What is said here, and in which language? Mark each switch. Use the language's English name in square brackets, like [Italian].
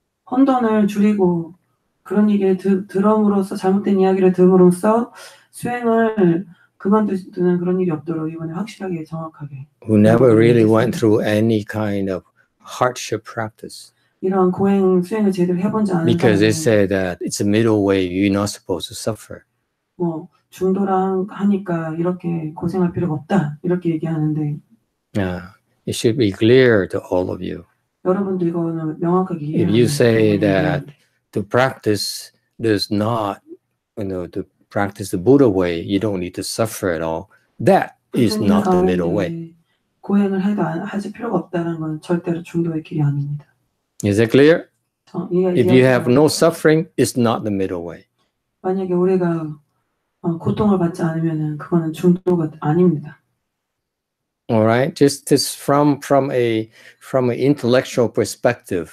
[Korean] 혼돈을 줄이고 그런 얘기를 들음으로써 잘못된 이야기를 들음으로써 수행을 그만두는 그런 일이 없도록 이번에 확실하게 정확하게 [English] Who never really went through any kind of hardship practice. [Korean] 이런 고행 수행을 제대로 해본지 않은 [English] Because they [Korean] 사람은 [English] say that it's a middle way, you're not supposed to suffer. [Korean] 뭐 중도라 하니까 이렇게 고생할 필요가 없다 이렇게 얘기하는데 [English] It should be clear to all of you. [Korean] 여러분도 이거는 명확하게 [English] If you say [Korean] 이해해야 [English] that to practice does not, to practice the Buddha way, you don't need to suffer at all. That is not the middle way. [Korean] 고행을 해도 하지 필요가 없다는 건 절대로 중도의 길이 아닙니다. [English] Is that clear? If you have no suffering, it's not the middle way. [Korean] 만약에 우리가 고통을 받지 않으면은 그거는 중도가 아닙니다. [English] All right, just from an intellectual perspective.